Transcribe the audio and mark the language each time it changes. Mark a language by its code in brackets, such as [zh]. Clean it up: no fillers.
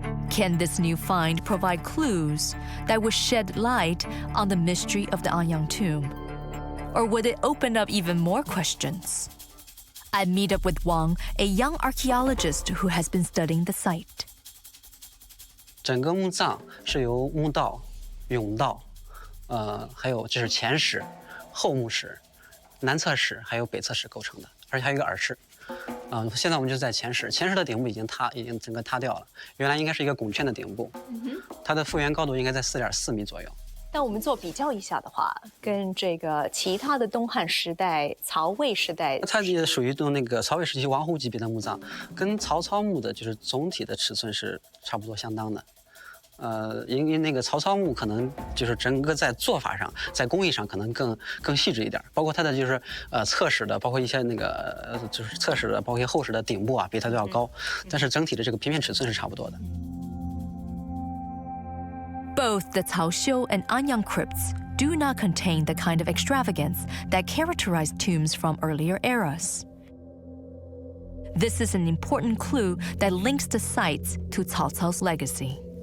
[en] Can this new find provide clues that would shed light on the mystery of the Anyang tomb? Or would it open up even more questions? I meet up with Wang, a young archaeologist who has been studying the site. [zh] 整个墓葬是由墓道、甬道，还有就是前室、后墓室、南侧室还有北侧室构成的，而且还有一个耳室。现在我们就在前室，前室的顶部已经整个塌掉了，原来应该是一个拱券的顶部，它的复原高度应该在4.4米左右。但我们做比较一下的话，跟这个其他的东汉时代、曹魏时代，它也属于那个曹魏时期王侯级别的墓葬，跟曹操墓的就是总体的尺寸是差不多相当的。因为那个曹操墓可能就是整个在做法上，在工艺上可能更细致一点，包括它的就是侧室的，包括一些那个就是侧室的，包括一些后室的顶部啊，比它都要高，但是整体的这个平面尺寸是差不多的。 [en] Both the Cao Xiu and Anyang crypts do not contain the kind of extravagance that characterized tombs from earlier eras. This is an important clue that links the sites to Cao Cao's legacy.